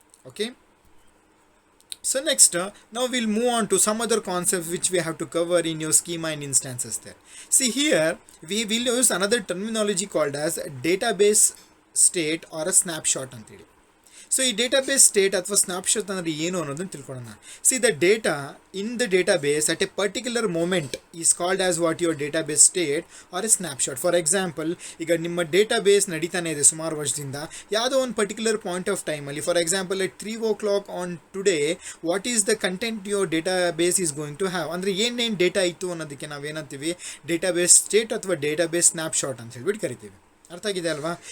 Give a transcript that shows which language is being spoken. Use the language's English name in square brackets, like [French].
[English] Okay. So next, now we'll move on to some other concepts which we have to cover in your schema and instances there. See here, we will use another terminology called as database state or a snapshot anteli. So [Kannada] ಈ database state ಅಥವಾ snapshot ಅಂದರೆ ಏನು ಅನ್ನೋದನ್ನು ತಿಳ್ಕೊಳ್ಳೋಣ. [English] See the data in the database at a particular moment is called as what your database state or a snapshot. [Kannada] For example, ಈಗ ನಿಮ್ಮ database ನಡೀತಾನೆ ಇದೆ ಸುಮಾರು ವರ್ಷದಿಂದ, ಯಾವುದೋ ಒಂದು ಪರ್ಟಿಕ್ಯುಲರ್ ಪಾಯಿಂಟ್ ಆಫ್ ಟೈಮಲ್ಲಿ, for example at 3 o'clock on today, [English] what is the content your database is going to have, [Kannada] ಅಂದರೆ ಏನೇನು ಡೇಟಾ ಇತ್ತು ಅನ್ನೋದಕ್ಕೆ ನಾವೇನಂತೀವಿ, ಡೇಟಾಬೇಸ್ ಸ್ಟೇಟ್ ಅಥವಾ ಡೇಟಾಬೇಸ್ ಸ್ನ್ಯಾಪ್ಶಾಟ್ ಅಂತ ಹೇಳ್ಬಿಟ್ಟು ಕರಿತೀವಿ. ಅರ್ಥ ಆಗಿದೆ ಅಲ್ವಾ.